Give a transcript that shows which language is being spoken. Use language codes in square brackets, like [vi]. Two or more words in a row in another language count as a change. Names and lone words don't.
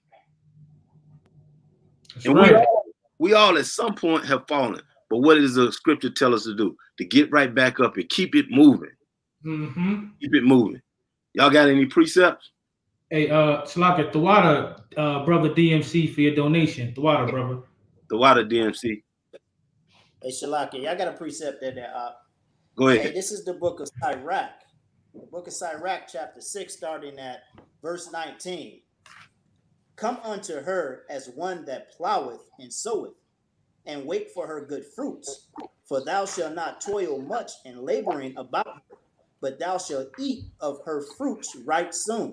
[en] That's and right. we all at some point have fallen. But what does the scripture tell us to do? To get right back up and keep it moving. Mm-hmm. Keep it moving. Y'all got any precepts? Hey, Shalaka, Thawada, brother DMC for your donation. Thawada, brother. Thawada DMC. Hey, Shalaka, y'all got a precept there. Go ahead. Hey, this is the book of Sirach. The book of Sirach, chapter 6, starting at verse 19. Come unto her as one that ploweth and soweth, and wait for her good fruits. For thou shalt not toil much in laboring about her, but thou shalt eat of her fruits right soon.